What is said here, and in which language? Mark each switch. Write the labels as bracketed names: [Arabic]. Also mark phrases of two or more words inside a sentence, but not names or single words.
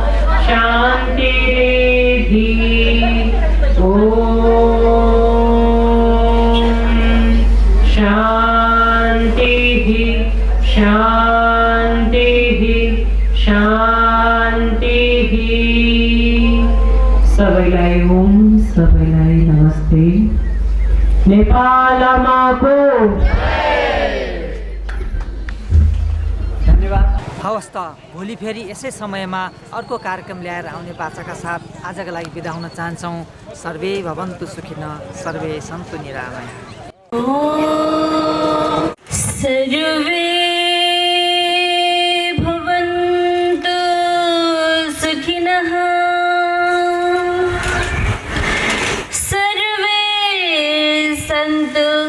[Sanskrit] शान्तिरेधि ॐ शान्तिः शान्तिः शान्तिः। [Nepali] सबैलाई ओम, सबैलाई नमस्ते। नेपाल माको हवस् त भोलि फेरि यसै समयमा अर्को कार्यक्रम ल्याएर आउने बाचाका साथ आजका लागि बिदा हुन चाहन्छौँ। [Sanskrit] सर्वे भवन्तु सुखिनः, सर्वे सन्तु निरामया। सर्वे भवन्तु सुखिनः, सर्वे सन्तु